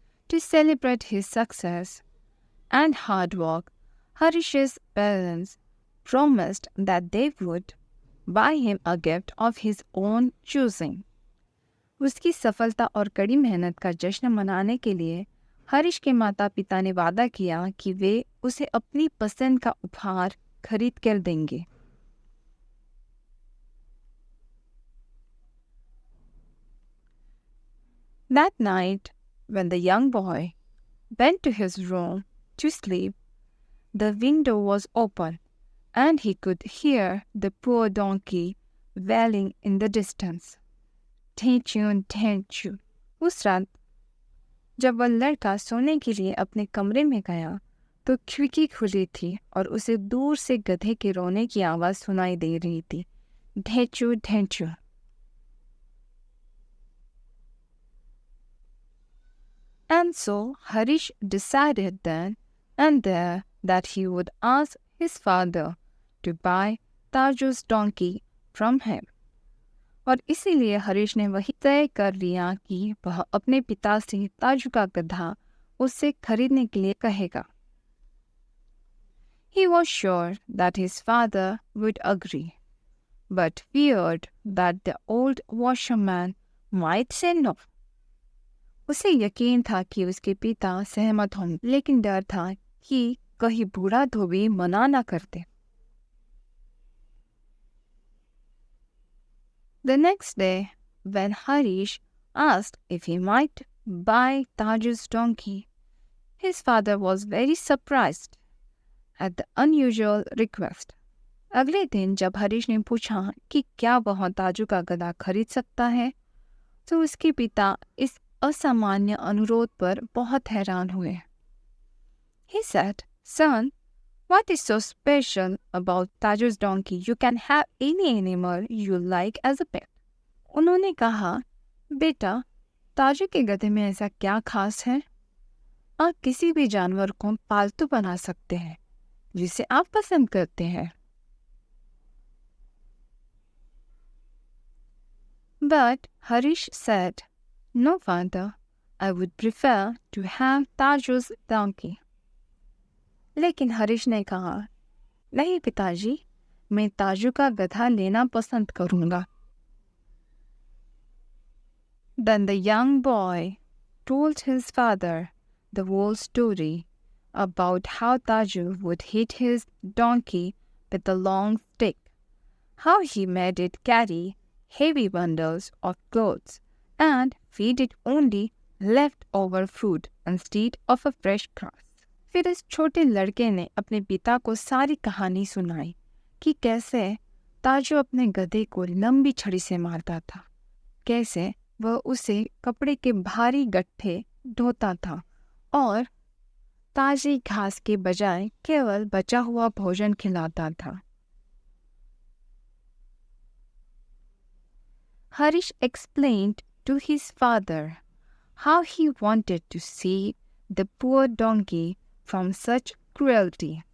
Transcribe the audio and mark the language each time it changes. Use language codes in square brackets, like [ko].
[en] To celebrate his success and hard work, Harish's parents promised that they would buy him a gift of his own choosing. [hi] उसकी सफलता और कड़ी मेहनत का जश्न मनाने के लिए हरीश के माता पिता ने वादा किया कि वे उसे अपनी पसंद का उपहार खरीद कर देंगे. [en] That night, when the young boy went to his room to sleep, the window was open and he could hear the poor donkey wailing in the distance. Tenchu. [hi] उस रात जब वह लड़का सोने के लिए अपने कमरे में गया तो खिड़की खुली थी और उसे दूर से गधे के रोने की आवाज़ सुनाई दे रही थी. ढेंचू ढेंचू. [en] And so Harish decided then and there that he would ask his father to buy Taju's donkey from him. [hi] और इसीलिए हरीश ने वही तय कर लिया कि वह अपने पिता से ताजू का गधा उससे खरीदने के लिए कहेगा. [en] He was sure that his father would agree, but feared that the old washerman might say no. [hi] उसे यकीन था कि उसके पिता सहमत होंगे, लेकिन डर था कि कहीं बूढ़ा धोबी मना न करते. [en] The next day, when Harish asked if he might buy Taju's donkey, his father was very surprised at the unusual request. [hi] अगले दिन जब हरीश ने पूछा कि क्या वह ताजू का गधा खरीद सकता है, तो उसके पिता इस असामान्य अनुरोध पर बहुत हैरान हुए. [en] He said, "Son, what is so special about Taju's donkey? You can have any animal you like as a pet." [hi] उन्होंने कहा, बेटा, ताजू के गधे में ऐसा क्या खास है? आप किसी भी जानवर को पालतू बना सकते हैं जिसे आप पसंद करते हैं. [en] But Harish said, "No, father, I would prefer to have Taju's donkey." [hi] लेकिन हरीश ने कहा, नहीं पिताजी, मैं ताजू का गधा लेना पसंद करूंगा. [en] Then the young boy told his father the whole story about how Taju would hit his donkey with a long stick, how he made it carry heavy bundles of clothes and feed it only left over food instead of a fresh grass. [hi] फिर इस छोटे लड़के ने अपने पिता को सारी कहानी सुनाई कि कैसे ताजू अपने गधे को लंबी छड़ी से मारता था, कैसे वह उसे कपड़े के भारी गट्ठे ढोता था और ताजी घास के बजाय केवल बचा हुआ भोजन खिलाता था। [en] Harish explained to his father how he wanted to save the poor donkey from such cruelty.